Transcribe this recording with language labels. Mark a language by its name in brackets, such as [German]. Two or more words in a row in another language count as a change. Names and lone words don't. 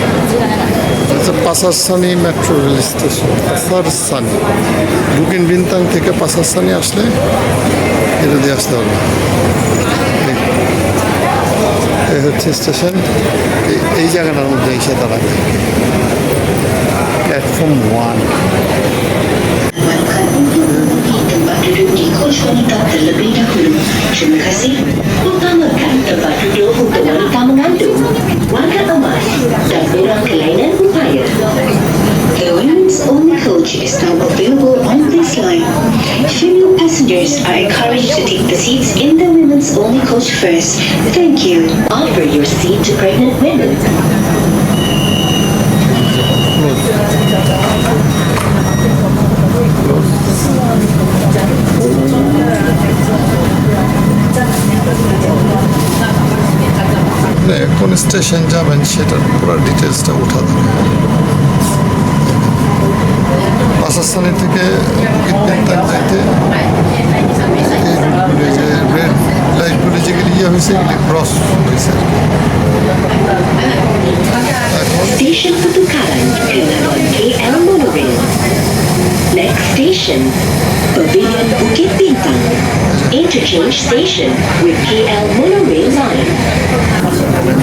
[Bangla] আচ্ছা, পাসারসানি মেট্রো রেল স্টেশন, পাসারসানি বুকিং বিনতাং থেকে পাসারসানি আসলে এটা দিয়ে আসতে হবে। এই হচ্ছে স্টেশন, এই জায়গাটার মধ্যে এসে দাঁড়াবে প্ল্যাটফর্ম 1। [Malay] Tempat duduk di coach wanita terlebih dahulu. Terima kasih. Utamakan tempat duduk untuk wanita mengandung, warga emas dan orang kelainan upaya. [English] The women's only coach is now available on this line. Female passengers are encouraged to take the seats in the women's only coach first. Thank you. Offer your seat to pregnant women. [Bangla] কোন স্টেশন যাবেন সেটার পুরো ডিটেলসটা উঠা দেবে। পাসারসানি থেকে বুকিং যাইতে এই রুটগুলি যে রেড লাইটগুলি যেগুলি ইয়ে হয়েছে এগুলি ক্রস হয়েছে। [English] Station Putukaran, Kenaron KL Monorail. Next station, Pavilion Bukit Bintang. Interchange station with KL Monorail line.